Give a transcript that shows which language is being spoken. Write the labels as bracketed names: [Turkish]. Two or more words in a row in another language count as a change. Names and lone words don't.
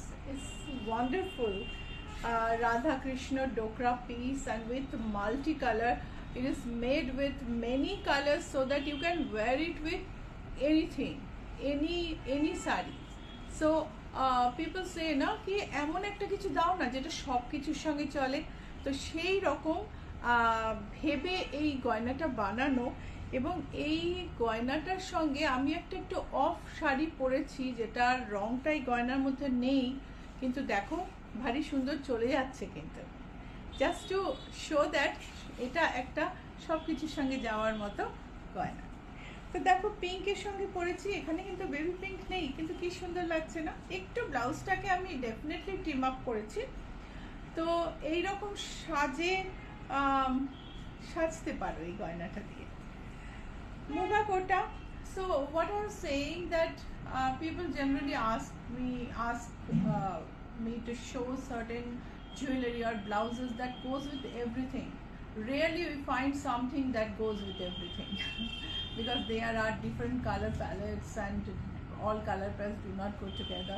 [English] It's wonderful. Radha Krishna Dokra piece, and with multicolor. It is made with many colors so that you can wear it with anything, any sari. So people say [Bangla] না কি এমন একটা কিছু দাও না যেটা সব কিছুর সঙ্গে চলে, তো সেই রকম ভেবে এই গয়নাটা বানানো। এবং এই গয়নাটার সঙ্গে আমি একটু অফ শাড়ি পরেছি, যেটার রংটাই গয়নার মধ্যে নেই, কিন্তু দেখো ভারী সুন্দর চলে যাচ্ছে। কিন্তু [English] just to show that [Bangla] এটা একটা সব কিছুর সঙ্গে যাওয়ার মতো গয়না। তো দেখো পিঙ্কের সঙ্গে পরেছি, এখানে কিন্তু [English] baby pink [Bangla] নেই, কিন্তু কি সুন্দর লাগছে না। একটু ব্লাউজটাকে আমি [English] definitely trim up [Bangla] করেছি। তো এইরকম সাজে সাজতে পারো এই গয়নাটা দিয়ে। মুগা কোটা। [English] So what I was saying that people generally ask me to show certain jewelry or blouses that goes with everything. Rarely we find something that goes with everything because there are different color palettes and all color palettes do not go together.